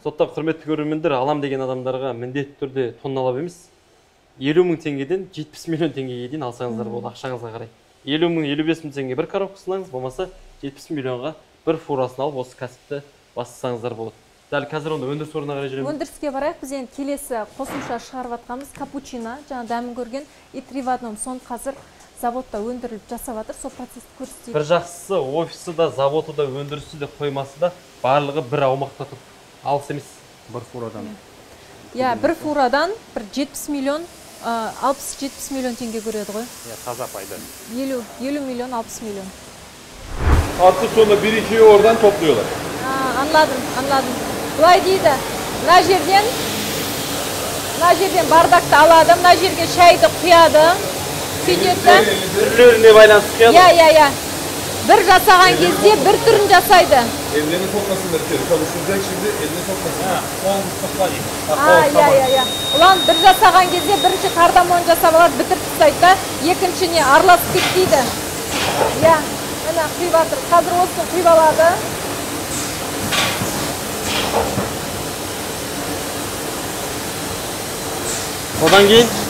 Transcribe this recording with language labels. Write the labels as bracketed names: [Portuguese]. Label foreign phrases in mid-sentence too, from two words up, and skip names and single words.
[Kazakh] Сондықтан құрметті көрермендер, алам деген адамдарға міндетті түрде тонналап емес, 50 мың теңгеден 70 миллион теңгеге дейін алсаңыздар болады, ақшаңызға қарай. 50 мың, 55 мың теңге бір коробка сынаңыз, болмаса 70 миллионға бір фурасын алып, осы кәсіпті бастасаңыздар болады. Дәл қазір онда өндіріс орнына қарай жүреміз. Өндіріске барайық. Біз енді келесі қосымша шығарып жатқанымыз капучино, жаңа дәмін көрген и 3 в 1 соны қазір заводта өндіріліп жасап жатыр, сол процессті көрсетейік. Бір жақсысы офисі да, заводы да, өндірісі де, қоймасы да барлығы бір аумақта тұр. Алыс емес. Бір фурадан. Иә, бір фурадан бір 70 миллион, 60-70 миллион теңге көреді ғой. Таза пайда. 50 миллион, 60 миллион. [Turkish] Artık sonra birikiyor, oradan topluyorlar. Anladım. [Kazakh] Бұлай дейді, мына жерден бардакты алады, мына жерге шайды құяды, сөйтеді. Түрлеріне байланысты құяды. Иә. Bir жасаған кезде bir түрін жасайды. [Turkish] Ellerini sokmasınlar içeri. Çalışılacak şimdi elini sokmasınlar. [Kazakh] Иә. Ulan bir жасаған кезде бірінші кардамон жасап алады, бітіріп тастайды да, екіншіне араласып кетпейді. Иә, мына құйып жатыр. Қазір осыны құйып алады. Одан кейін